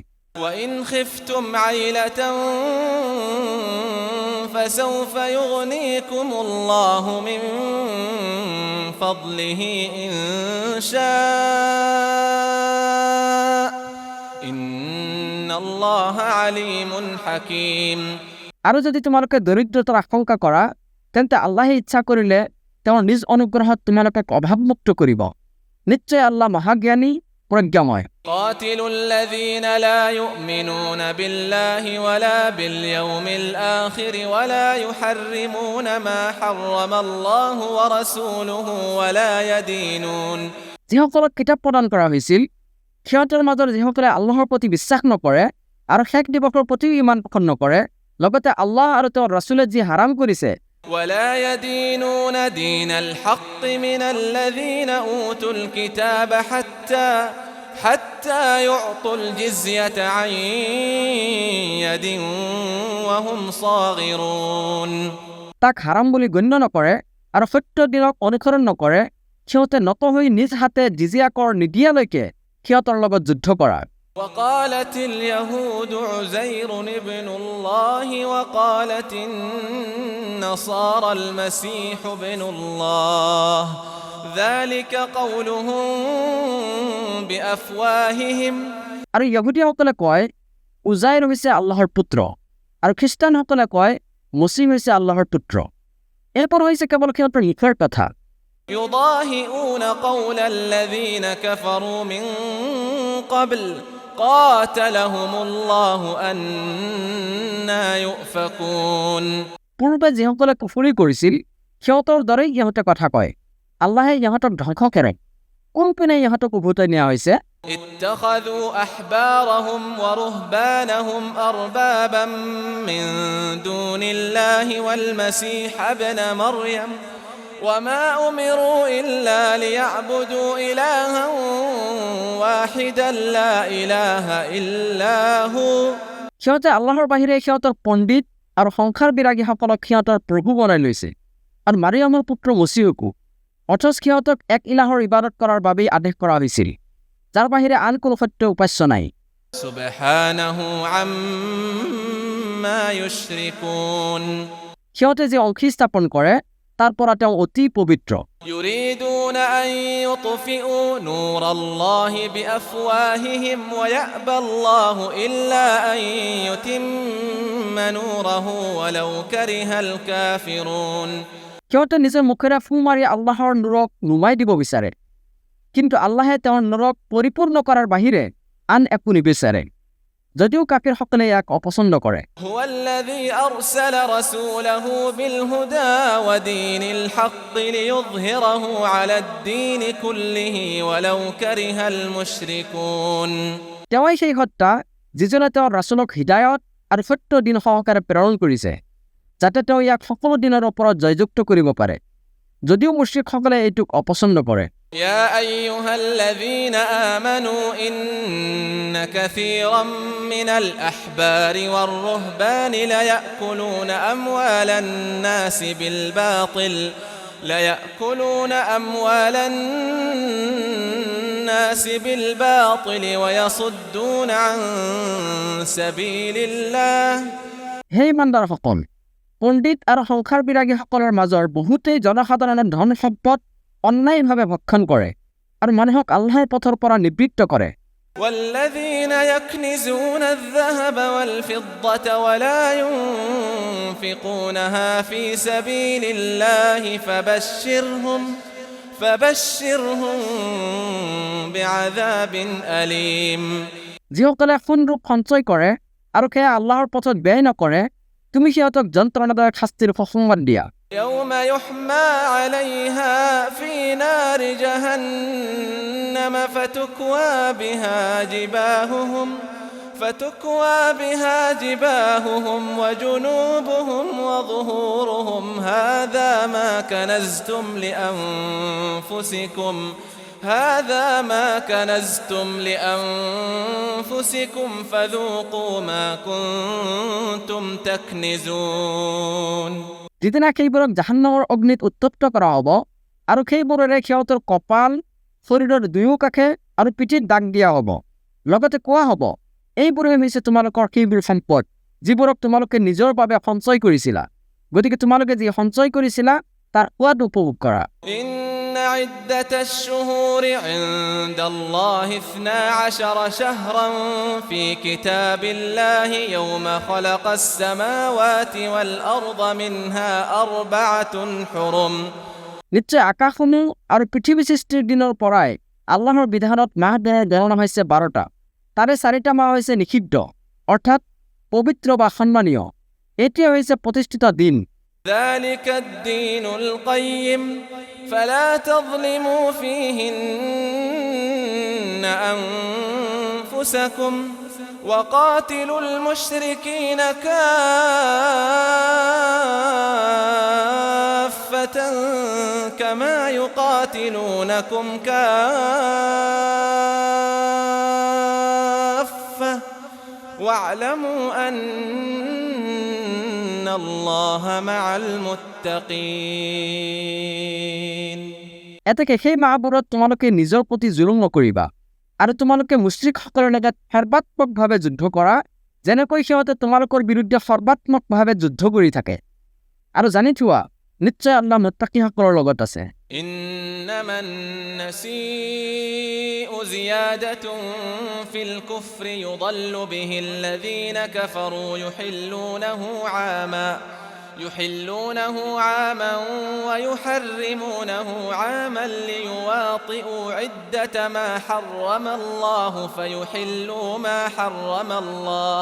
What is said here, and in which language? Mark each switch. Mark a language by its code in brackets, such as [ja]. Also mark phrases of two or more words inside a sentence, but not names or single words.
[ar] وإن خفتم عيلة فسوف يغنيكم الله من فضله إن شاء إن الله عليم حكيم [as] আৰু যদি তোমালোকে দৰিদ্ৰতাৰ আশংকা কৰা তেন্তে আল্লাহে ইচ্ছা কৰিলে তেওঁৰ নিজ অনুগ্ৰহত তোমালোকক অভাৱমুক্ত কৰিব নিশ্চয় আল্লাহ মহাজ্ঞানী প্ৰজ্ঞাময় [ar] قاتلوا الذين لا يؤمنون بالله ولا باليوم الآخر ولا يحرمون ما حرم الله ورسوله ولا يدينون [as] যিসকলক কিতাপ প্ৰদান কৰা হৈছিল সিহঁতৰ মাজৰ যিসকলে আল্লাহৰ প্ৰতি বিশ্বাস নকৰে আৰু শেষ দিৱসৰ প্ৰতিও ইমান পোষণ নকৰে লগতে আল্লাহ আৰু তেওঁৰ ৰাছুলে যি হাৰাম কৰিছে [ar] ولا يدينون دين الحق من الذين أوتوا الكتاب حتى يعطوا الجزية عن يد وهم صاغرون [as] তাক হাৰাম বুলি গণ্য নকৰে আৰু সত্য দিনক অনুসৰণ নকৰে সিহঁতে নত হৈ নিজ হাতে জিজিয়া কৰ নিদিয়ালৈকে সিহঁতৰ লগত যুদ্ধ কৰা [ar] وقالت اليهود عزير ابن الله وقالت النصارى المسيح ابن الله ذلك قولهم بأفواههم [as] আৰু ইহুদীসকলে কয় উজাইৰ হৈছে আল্লাহৰ পুত্ৰ আৰু খ্ৰীষ্টানসকলে কয় মসীহ হৈছে আল্লাহৰ পুত্ৰ এৰপৰ হৈছে কেৱল সিহঁতৰ মুখৰ কথা [ar] يضاهئون قول الذين كفروا من قبل قاتلهم الله أنى يؤفكون [as] পূৰ্বে যিসকলে কুফৰি কৰিছিল সিহঁতৰ দৰেই ইহঁতে কথা কয় আল্লাহে ইহঁতক ধ্বংস কৰে কোনপিনে ইহঁতক উভতাই নিয়া হৈছে [ar] اتخذوا أحبارهم ورهبانهم أربابا من دون الله والمسيح ابن مريم وما أمروا إلا ليعبدوا إلها واحدا لا إله إلا هو [as] সিহঁতে আল্লাহৰ বাহিৰে সিহঁতৰ পণ্ডিত আৰু সংসাৰ বিৰাগীসকলক সিহঁতৰ প্ৰভু বনাই লৈছে আৰু মাৰিয়ামৰ পুত্ৰ মছিহকো অথচ সিহঁতক এক ইলাহৰ ইবাদত কৰাৰ বাবেই আদেশ কৰা হৈছিল যাৰ বাহিৰে আন কোনো সত্য উপাস্য নাই [ar] سبحانه عما يشركون [as] সিহঁতে যে অংশী স্থাপন কৰে তাৰ পৰা তেওঁ অতি পবিত্ৰ [ar] يريدون يريدون أن يطفئوا نور الله بأفواههم ويأبى الله إلا أن يتم نوره ولو كره الكافرون [as] সিহঁতে নিজৰ মুখেৰে ফু মাৰি আল্লাহৰ নূৰক নুমাই দিব বিচাৰে কিন্তু আল্লাহে তেওঁৰ নূৰক পৰিপূৰ্ণ কৰাৰ বাহিৰে আন একো নিবিচাৰে যদিও কাফিৰসকলে ইয়াক অপছন্দ কৰে [ar] هو الذي أرسل رسوله بالهدى ودين الحق ليظهره على الدين كله ولو كره المشركون [as] তেওঁই সেই সত্তা যিজনে তেওঁৰ ৰাছুলক হিদায়ত আৰু সত্য দিন সহকাৰে প্ৰেৰণ কৰিছে যাতে তেওঁ ইয়াক সকলো দিনৰ ওপৰত জয়যুক্ত কৰিব পাৰে যদিও মুশ্ৰিকসকলে এইটোক অপছন্দ কৰে [ar] يا أيها الذين آمنوا إن كثيرا من الأحبار والرهبان ليأكلون أموال الناس بالباطل ويصدون عن سبيل الله [as] হে ইমানদাৰসকল পণ্ডিত আৰু সংসাৰ বিৰাগীসকলৰ মাজৰ বহুতেই জনসাধাৰণে ধন সম্পদ অন্যায়ভাৱে ভক্ষণ কৰে আৰু মানুহক আল্লাহৰ পথৰ পৰা নিবৃত্ত কৰে [ar] والذين يكنزون الذهب والفضة ولا ينفقونها في سبيل الله فبشرهم بعذاب أليم [as] যিসকলে সোণৰূপ সঞ্চয় কৰে আৰু সেয়া আল্লাহৰ পথত ব্যয় নকৰে তুমি সিহঁতক যন্ত্ৰণাদায়ক শাস্তিৰ সুসংবাদ দিয়া [ar] يوم يحمى عليها في نار جهنم فتكوى بها جباههم وجنوبهم وظهورهم هذا ما كنزتم لأنفسكم فذوقوا ما كنتم تكنزون [as] যিদিনা সেইবোৰক জাহান্নামৰ অগ্নিত উত্তপ্ত কৰা হ'ব আৰু সেইবোৰেৰে সিহঁতৰ কপাল শৰীৰৰ দুয়ো কাষে আৰু পিঠিত দাগ দিয়া হ'ব লগতে কোৱা হ'ব এইবোৰে হৈছে তোমালোকৰ সেইবোৰ সম্পদ যিবোৰক তোমালোকে নিজৰ বাবে সঞ্চয় কৰিছিলা গতিকে তোমালোকে যি সঞ্চয় কৰিছিলা তাৰ সোৱাদ উপভোগ কৰা [ar] إن عدة الشهور عند الله 12 شهرا في كتاب الله يوم خلق السماوات والأرض منها 4 حرم [as] নিশ্চয় আকাশসমূহ আৰু পৃথিৱী সৃষ্টিৰ দিনৰ পৰাই আল্লাহৰ বিধানত মাহ গণনা হৈছে 12টা তাৰে 4টা মাহ হৈছে নিষিদ্ধ অৰ্থাৎ পবিত্ৰ বা সন্মানীয় এটি হৈছে প্ৰতিষ্ঠিত দিন [ar] ذلك الدين القيم فلا تظلموا فيهن أنفسكم وقاتلوا المشركين كافة كما يقاتلونكم كافة واعلموا أن الله مع المتقين [as] এতেকে সেই মাহবোৰত তোমালোকে নিজৰ প্ৰতি জুলুম নকৰিবা আৰু তোমালোকে মুশ্ৰিকসকলৰ লগত সৰ্বাত্মকভাৱে যুদ্ধ কৰা যেনেকৈ সিহঁতে তোমালোকৰ বিৰুদ্ধে সৰ্বাত্মকভাৱে যুদ্ধ কৰি থাকে আৰু জানি থোৱা নিশ্চয় আল্লাহ মুত্তাকিসকলৰ লগত আছে [ar] إنما النسيء زيادة في الكفر يضل به الذين كفروا يحلونه عاما ويحرمونه عاما ليواطئوا عدة ما حرم الله فيحلوا ما حرم الله